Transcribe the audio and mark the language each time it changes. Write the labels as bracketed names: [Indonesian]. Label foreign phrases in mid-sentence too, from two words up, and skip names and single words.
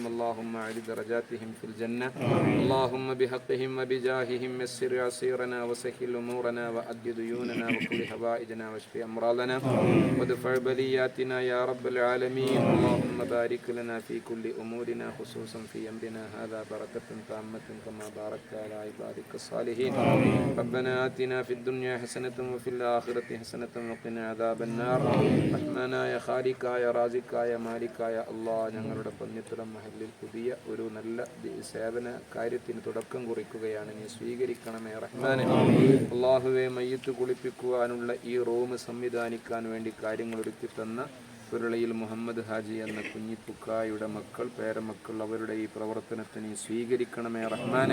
[Arabic] اللهم أعلِ درجاتهم في الجنة. اللهم بحقهم وبجاههم يسر عسيرنا وسهل أمورنا وأد ديوننا وقض حوائجنا واشف أمراضنا وادفع بلياتنا يا رب العالمين. اللهم بارك لنا في كل أمورنا خصوصا في أمرنا هذا بركة تامة كما باركت على عبادك الصالحين. ربنا آتنا في الدنيا حسنة وفي الآخرة حسنة وقنا عذاب النار. [Malayalam] റഹ്മാനായ ഖാലിഖായ റാസിഖായ മാലിക്കായ അല്ലാഹ്, ഞങ്ങളുടെ പന്നിത്തുറം മഹല്ലിൽ പുതിയ ഒരു നല്ല സേവന കാര്യത്തിന് തുടക്കം കുറിക്കുകയാണ്. നീ സ്വീകരിക്കണമേ റഹ്മാനെ. അല്ലാഹുവേ, മയ്യത്ത് കുളിപ്പിക്കുവാനുള്ള ഈ റൂം സംവിധാനിക്കാൻ വേണ്ടി കാര്യങ്ങൾ ഒരുക്കി തന്ന പുരളയിൽ മുഹമ്മദ് ഹാജി എന്ന കുഞ്ഞിപ്പുക്കായുടെ മക്കൾ, പേരമക്കൾ, അവരുടെ ഈ പ്രവർത്തനത്തെ നീ സ്വീകരിക്കണമേ റഹ്മാനെ.